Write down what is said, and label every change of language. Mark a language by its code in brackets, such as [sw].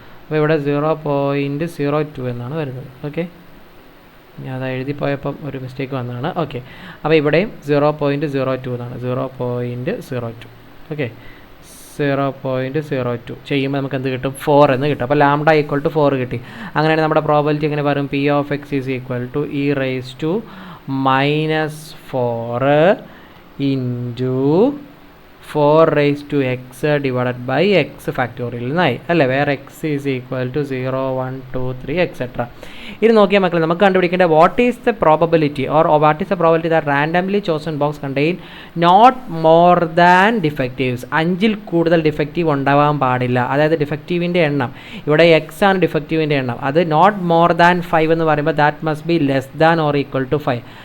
[ml] അപ്പോൾ ഇവിടെ 0.02 എന്നാണ് വരുന്നത്. ഓക്കെ, ഞാൻ അത് എഴുതിപ്പോയപ്പം ഒരു മിസ്റ്റേക്ക് വന്നതാണ്. ഓക്കെ, അപ്പോൾ ഇവിടെയും 0.02 എന്നാണ്. 0.02. ഓക്കെ, 0.02 ചെയ്യുമ്പോൾ നമുക്ക് എന്ത് കിട്ടും? 4 എന്ന് കിട്ടും. അപ്പോൾ ലാംഡ ഈക്വൽ ടു 4 കിട്ടി. അങ്ങനെയാണ് നമ്മുടെ പ്രോബബിലിറ്റി എങ്ങനെ വരും? [en] p of x is equal to e raised to -4 into 4 raised to x divided by x factorial [ml] എന്നായി അല്ലേ, വേറെ [en] x is equal to 0, 1, 2, 3 etc. [ml] ഇത് നോക്കിയാൽ മക്കളെ നമുക്ക് കണ്ടുപിടിക്കേണ്ട [en] What is the probability that randomly chosen box contain not more than defectives. [ml] 5ൽ കൂടുതൽ defective ഉണ്ടാവാൻ പാടില്ല. അതായത് ഡിഫക്റ്റീവിൻ്റെ എണ്ണം ഇവിടെ x ആണ് ഡിഫക്റ്റീവിൻ്റെ എണ്ണം, അത് നോട്ട് മോർ ദാൻ 5 എന്ന് പറയുമ്പോൾ [en] That must be less than or equal to 5.